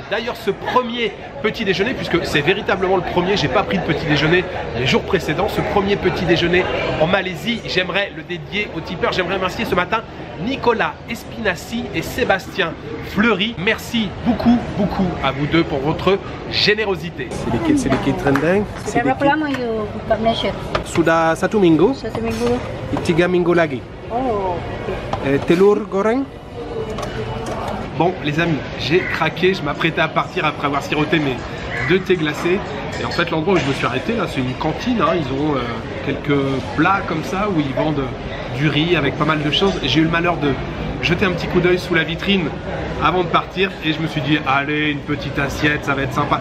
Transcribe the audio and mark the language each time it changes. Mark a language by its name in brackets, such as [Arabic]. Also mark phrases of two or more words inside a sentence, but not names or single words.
[French] D'ailleurs, ce premier petit déjeuner, puisque c'est véritablement le premier, j'ai pas pris de petit déjeuner les jours précédents, ce premier petit déjeuner en Malaisie, j'aimerais le dédier aux tipeurs. J'aimerais remercier ce matin Nicolas Espinassi et Sébastien Fleury. Merci beaucoup à vous deux pour votre générosité. [Malay] Sedikit rendang. Sudah berapa lama you buka Malaysia? Sudah 1 minggu, 1 minggu. 3 minggu lagi. Oh, okay. Telur goreng. [French] Bon les amis, j'ai craqué, je m'apprêtais à partir après avoir siroté mes 2 thés glacés. Et en fait l'endroit où je me suis arrêté là, c'est une cantine, hein. Ils ont quelques plats comme ça où ils vendent du riz avec pas mal de choses. J'ai eu le malheur de jeter un petit coup d'œil sous la vitrine avant de partir et je me suis dit allez, une petite assiette, ça va être sympa.